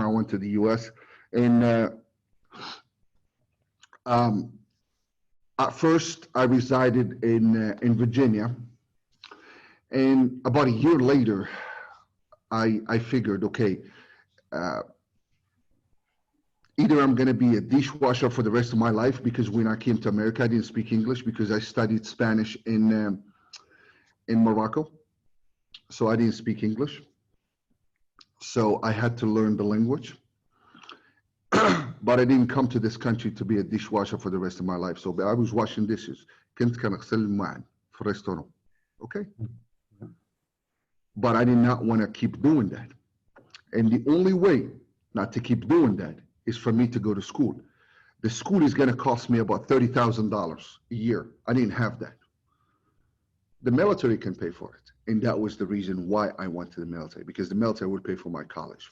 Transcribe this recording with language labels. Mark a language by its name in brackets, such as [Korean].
[English] I went to the US, and at first I resided in Virginia, and about a year later I figured, okay, either I'm going to be a dishwasher for the rest of my life, because when I came to America I didn't speak English, because I studied Spanish in Morocco, so I didn't speak English. So I had to learn the language. But I didn't come to this country to be a dishwasher for the rest of my life. So I was washing dishes. [Arabic] كنت كنغسل الماعن في الريستوران. [English] Okay? But I did not want to keep doing that. And the only way not to keep doing that is for me to go to school. The school is going to cost me about $30,000 a year. I didn't have that. The military can pay for it. And that was the reason why I went to the military, because the military would pay for my college.